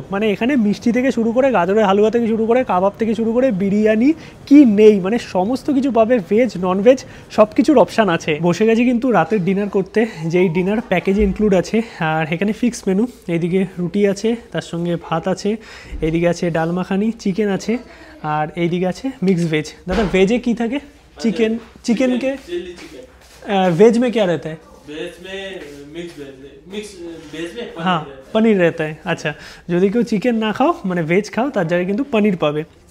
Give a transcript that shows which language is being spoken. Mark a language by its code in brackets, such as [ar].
[bn] মানে এখানে মিষ্টি থেকে শুরু করে গাজরের হালুয়া থেকে শুরু করে কাবাব থেকে শুরু করে বিরিয়ানি কি নেই, মানে সমস্ত কিছু পাবে, ভেজ ননভেজ সব কিছুর অপশান আছে। বসে গেছি কিন্তু রাতের ডিনার করতে, যেই ডিনার প্যাকেজে ইনক্লুড আছে। আর এখানে ফিক্স মেনু, এইদিকে রুটি আছে, তার সঙ্গে ভাত আছে, এইদিকে আছে ডাল মাখানি, চিকেন আছে, আর এইদিকে আছে মিক্স ভেজ। দাদা ভেজে কি থাকে? [hi] चिकन के वेज में क्या रहता है? वेज में मिक्स वेज में हाँ पनीर रहता है। [bn] अच्छा যদি কেউ চিকেন না খাও মানে ভেজ খাও তার জায়গায় কিন্তু পনির পাবে।